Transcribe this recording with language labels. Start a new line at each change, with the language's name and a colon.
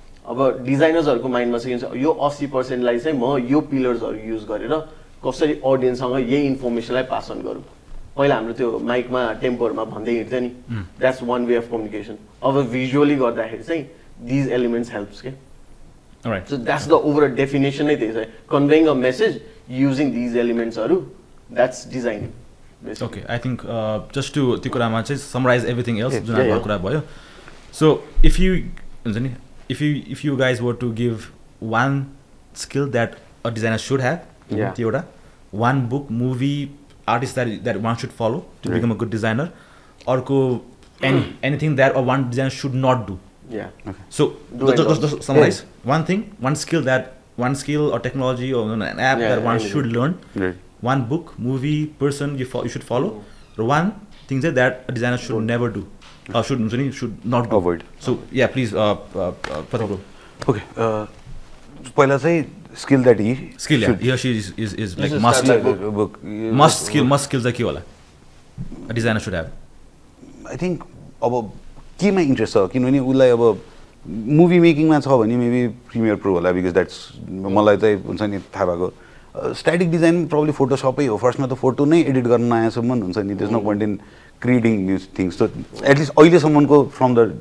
Nepali: अब डिजाइनर्सहरूको माइन्डमा चाहिँ के हुन्छ यो 80%लाई चाहिँ म यो पिलर्सहरू युज गरेर कसरी अडियन्ससँग यही इन्फर्मेसनलाई पास अन गरौँ पहिला हाम्रो त्यो माइकमा टेम्पोहरूमा भन्दै हिँड्थ्यो नि
English: that's one way of communication
Nepali: अब भिजुअली गर्दाखेरि चाहिँ
English: these elements helps
Nepali: के
English: so that's the overall definition
Nepali: नै त्यही छ
English: conveying a message using these एलिमेन्ट्सहरू that's designing okay I think just to
Nepali: त्यो कुरामा चाहिँ
English: summarize everything else
Nepali: जुन हाम्रो कुरा भयो
English: so if you
Nepali: हुन्छ नि
English: if you guys were to give one skill that a designer should have
Nepali: त्यो एउटा
English: One book movie artist that one should follow to become a good designer orko anything that one designer should not do so just summarize one thing one skill or technology or an app that one should learn one book movie person you should follow or one thing that a designer should never do or should not do. Avoid so yeah please Pratik okay
Nepali: पहिला चाहिँ
English: skill that he or she is like must skill
Nepali: चाहिँ के होला
English: a designer should have
Nepali: I think अब केमा interest छ किनभने उसलाई अब मुभी मेकिङमा छ भने मेबी प्रिमियर प्रो होला
English: because that's
Nepali: मलाई चाहिँ हुन्छ नि थाहा भएको स्ट्याटिक डिजाइन प्रब्लली फोटोसपै हो फर्स्टमा त फोटो नै एडिट गर्न नआएसम्म हुन्छ नि
English: there is no point in creating new things
Nepali: so at least अहिलेसम्मको
English: from the